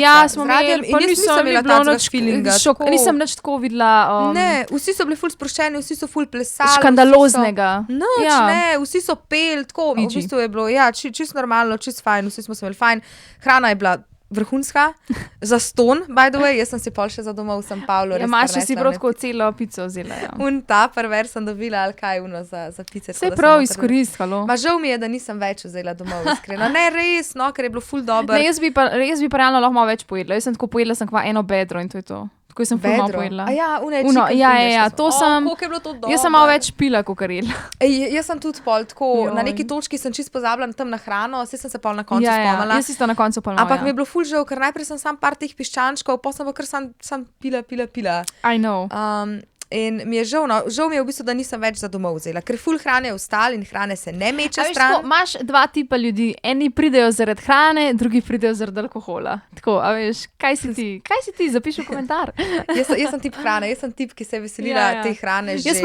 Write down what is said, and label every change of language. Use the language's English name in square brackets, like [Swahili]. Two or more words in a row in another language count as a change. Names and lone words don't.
[Slovenian] Ja, smo imeli, pa nisem imela takega feelinga. Nisem nič tako videla. Ne, vsi so bili ful sproščeni, vsi so ful plesali. Škandaloznega. Ne, vsi so peli, tako, v bistvu je bilo, ja, čisto normalno, čisto fajn, vsi smo se imeli fajn. Hrana je bila vrhunska, za ston, [English] by the way, [Slovenian] jaz sem si pol še za domov v San Paolo. Ja, Maša si prav tako celo pico vzela, ja. Ta prver sem dobila, ali kaj za pice. Se prav izkoristilo. Ma žal mi je, da nisem več vzela domov, iskreno. Ne, res, no, ker je bilo ful dobro. Ne, jaz bi pa realno lahko malo več pojedla. Jaz sem tako pojedla, sem kva eno bedro in to je to. Tako sem ful malo pojedla. To sem, jaz sem malo več pila, kakor jedla. Jaz sem tudi pol, tako, na neki točki sem čisto pozabila tam na hrano, saj sem se pol na koncu spomnila. Jaz isto na koncu pol malo, ampak mi je bilo ful žal, ker najprej sem sam par teh piščančkov, potem sem pa kar sam pila. [English] I know. [Slovenian] In mi je žal mi je v bistvu, da nisem več za domov vzela, ker ful hrane je ostal in hrane se ne meče stran. Tako, imaš dva tipa ljudi, eni pridejo zaradi hrane, drugi pridejo zaradi alkohola. Tako, a veš, kaj si ti, zapiši v komentar. Jaz sem tip hrane, jaz sem tip, ki se je veselila te hrane že.